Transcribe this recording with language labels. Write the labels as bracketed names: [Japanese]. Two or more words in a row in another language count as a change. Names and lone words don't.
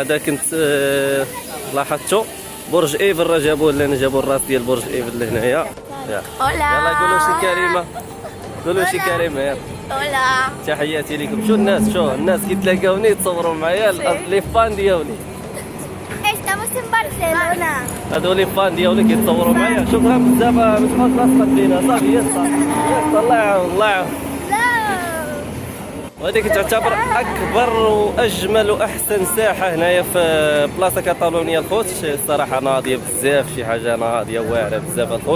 [Arabic] هذا كنت لاحظته برج ايفل راه جابوه لنا جابوا الراس ديال برج ايفل لهنايا. يلا قولوا شي كلمه قولوا شي كلمه يلا. [Spanish] Hola. [Arabic] تحياتي لكم. شو الناس كيتلاقاوني يتصوروا معايا لي فان ديالي. [Spanish] Estamos en Barcelona. [Arabic] هادو لي فان ديالي كيتصوروا معايا. شكرا بزاف باش تحط راسك فينا صافي يلا الله يعاون الله يعاون. وهذيك تعتبر اكبر واجمل واحسن ساحه هنايا في بلاصه كاتالونيا الخوت. الصراحه ناضيه بزاف شي حاجه ناضيه واعره بزاف الخوت.